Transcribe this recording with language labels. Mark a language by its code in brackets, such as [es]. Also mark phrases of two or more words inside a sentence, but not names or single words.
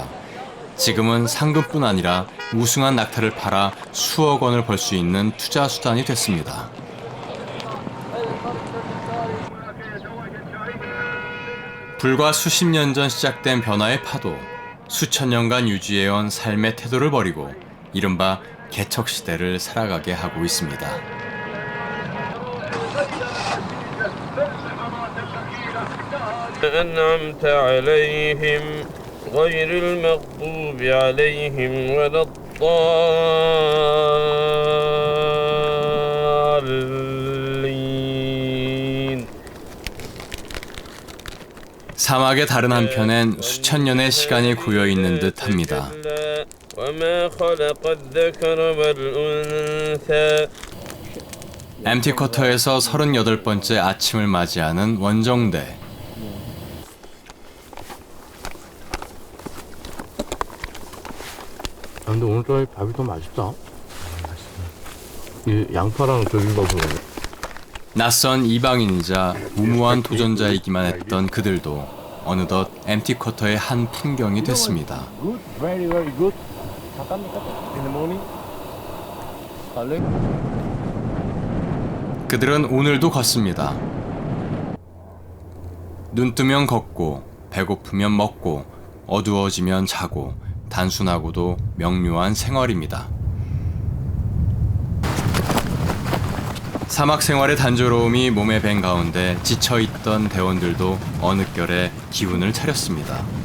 [ko] 지금은 상금뿐 아니라 우승한 낙타를 팔아 수억 원을 벌 수 있는 투자 수단이 됐습니다. 불과 수십 년 전 시작된 변화의 파도, 수천 년간 유지해온 삶의 태도를 버리고 이른바 개척시대를 살아가게 하고 있습니다. [ar] أنعمت عليهم غير المغضوب عليهم ولا الضالين. [ko] 사막의 다른 한편엔 수천 년의 시간이 고여 있는 듯합니다. [ar] وما خلق الذكر والأنثى. [ko] MT 쿼터에서 38번째 아침을 맞이하는 원정대. 근데 오늘 밥이 더 맛있다. 이 양파랑 비빔밥으로. 낯선 이방인이자 무모한 도전자이기만 했던 그들도 어느덧 MT 쿼터의 한 풍경이 됐습니다. [en] Good, very, very good. In the morning. [ko] 그들은 오늘도 걷습니다. 눈 뜨면 걷고, 배고프면 먹고, 어두워지면 자고, 단순하고도 명료한 생활입니다. 사막 생활의 단조로움이 몸에 밴 가운데 지쳐있던 대원들도 어느 결에 기운을 차렸습니다.